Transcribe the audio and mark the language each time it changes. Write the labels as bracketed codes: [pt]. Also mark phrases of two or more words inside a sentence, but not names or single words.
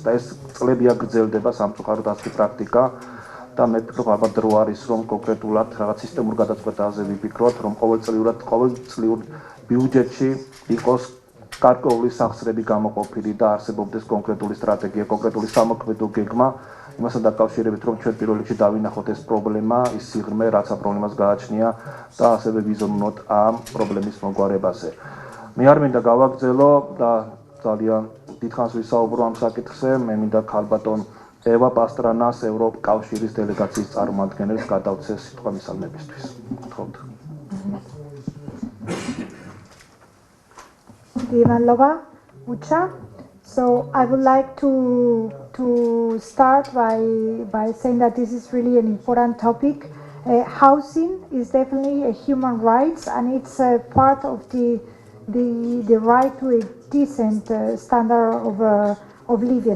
[ka] და ეს წლებია გრძელდება სამწუხაროდ ასეთი პრაქტიკა. და მე ვფიქრობ, ალბათ დრო არის, რომ კონკრეტულად რაღაც სისტემურ გადაწყვეტაზე ვიფიქროთ, რომ ყოველწლიურ ბიუჯეტში იყოს გარკვეული სახსრები გამოყოფილი და არსებობდეს კონკრეტული სტრატეგია, კონკრეტული სამოქმედო გეგმა, იმასთან დაკავშირებით, რომ ჩვენ პირველ რიგში დავინახოთ ეს პრობლემა, ის სიღრმე, რაც ამ პრობლემას გააჩნია და ასევე ვიზიონოთ ამ პრობლემის მოგვარებაზე. მე არ მინდა გავაგრძელო და ძალიან დიდხანს ვისაუბრო ამ საკითხზე, მე მინდა ქალბატონ ევა პასტრანას ევროკავშირის დელეგაციის წარმომადგენელს გადავცე სიტყვა მისალმებისთვის. გთხოვთ. [en] Ivanova, Ucha. So I would like to start by saying that this is really an important topic. Housing is definitely a human rights, and it's a part of the right to a decent standard of living.